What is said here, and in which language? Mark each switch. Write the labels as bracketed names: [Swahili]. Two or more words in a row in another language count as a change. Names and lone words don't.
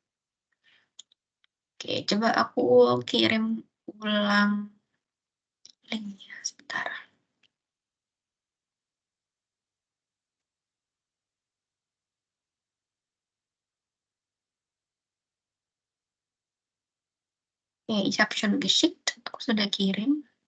[Indonesian] Oke, coba aku kirim ulang linknya sebentar. Oke, [German] ich habe schon geschickt. [Indonesian] Aku sudah kirim.